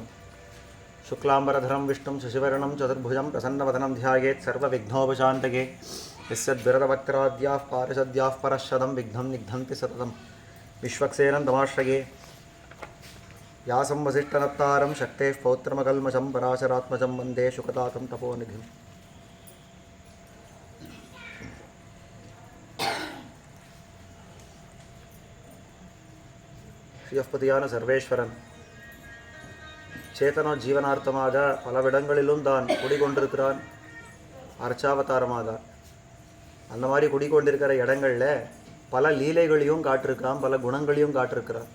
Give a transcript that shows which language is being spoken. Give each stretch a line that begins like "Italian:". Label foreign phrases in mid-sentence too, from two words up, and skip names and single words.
Sanskrit: शुक्लाम्बरधरं विष्णुं शशिवर्णं चतुर्भुजं प्रसन्नवदनं ध्यायेत् सर्वविघ्नोपशान्तये। यस्यद्विरतवक्त्राद्याः पारिषद्याः परश्शतं विघ्नं निघ्नन्ति सततं। विश्वक्सेनं तमाश्रये व्यासं वसिष्ठनत्तारं शक्तेः पौत्रमकल्मषं पराशरात्मजं वन्दे शुकतातं तपोनिधिम्।
Tamil: ஸ்ரீயப்பதியான சர்வேஸ்வரன் சேத்தனோ ஜீவனார்த்தமாக பலவிடங்களிலும் தான் குடிகொண்டிருக்கிறான். அர்ச்சாவதாரமாக அந்த மாதிரி குடிக்கொண்டிருக்கிற இடங்களில் பல லீலைகளையும் காட்டிருக்கிறான், பல குணங்களையும் காட்டிருக்கிறான்.